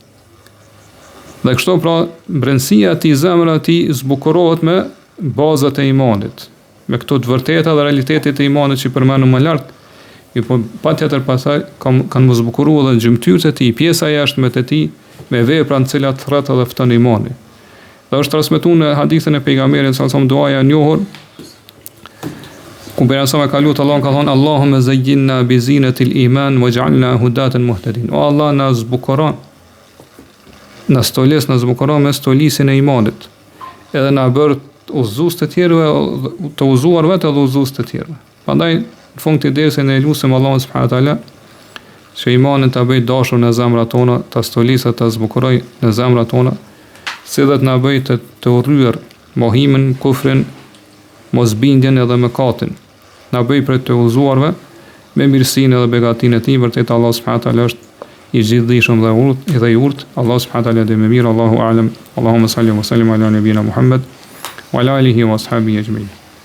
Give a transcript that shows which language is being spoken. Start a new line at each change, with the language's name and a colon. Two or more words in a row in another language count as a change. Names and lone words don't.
Albanian: Dhe kështu pra brendësia e tij, zemra e tij zbukurohet me bazat e imanit, me këto të vërteta dhe realitetet e imanit që përmendëm më lart. Po patjetër pastaj kanë më zbukuruar edhe gjymtyrët e tij, pjesa jashtme të tij, me vepra të cilat thret edhe fton imanin. Dhe është transmetuar në hadithin e pejgamberit sa som duaja e njohur, ku pejgamberi ka lutur Allahun, ka thonë
Arabic: اللهم زينا بزينة الإيمان واجعلنا هداة مهتدين.
Albanian: O Allah, na zbukuron, na stoles, na zbukuron me stolisin e imanit, edhe na bër udhëzues të tjerëve, të udhëzuar vetë edhe udhëzues të tjerëve. Prandaj në fund të dersit ne lutem Allahun
Arabic: سبحانه وتعالى
Albanian: që imanin ta bëj dashur në zemrat tona, ta stolisë, ta zbukuroj në zemrat tona, si dhe të na bëj të urryer mohimin, kufrin, mosbindjen edhe mëkatin. Na bëj për të udhëzuarve me mirësinë edhe begatinë e tij, vërtet Allah
Arabic: سبحانه وتعالى
Albanian: është i gjithdijshëm dhe i urtë.
Arabic: الله سبحانه وتعالى
Albanian: dhe më mirë,
Arabic: الله أعلم. اللهم صل وسلم على نبينا محمد وعلى آله وأصحابه أجمعين.